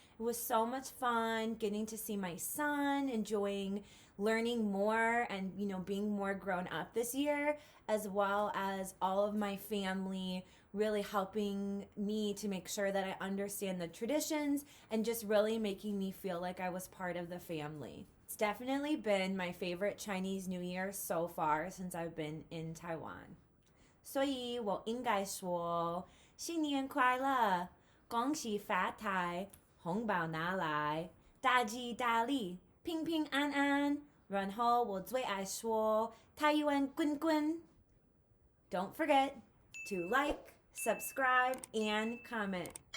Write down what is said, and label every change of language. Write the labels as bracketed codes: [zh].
[en] It was so much fun getting to see my son, enjoying learning more and being more grown up this year, as well as all of my family really helping me to make sure that I understand the traditions and just really making me feel like I was part of the family. It's definitely been my favorite Chinese New Year so far since I've been in Taiwan. [zh] 所以我应该说新年快乐，恭喜发财，红包拿来，大吉大利，平平安安。然后我最爱说台湾滚滚。 [en] Don't forget to like, subscribe, and comment.